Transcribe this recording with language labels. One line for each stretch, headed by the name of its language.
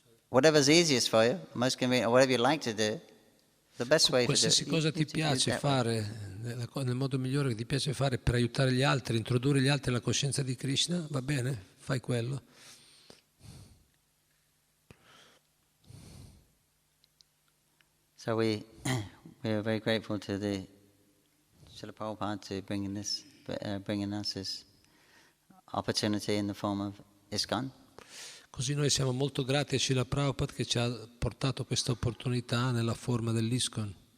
English: Whatever's easiest for you, most convenient, or whatever you like to do, the best way to do it.
Italian: Qualsiasi cosa ti piace fare, nel modo migliore che ti piace fare per aiutare gli altri, introdurre gli altri alla coscienza di Krishna, va bene, fai quello.
English: So we are very grateful to the Srila Prabhupada to bringing us this opportunity in the form of ISKCON.
Italian: Così noi siamo molto grati a Srila Prabhupada che ci ha portato questa opportunità nella forma dell'ISKCON.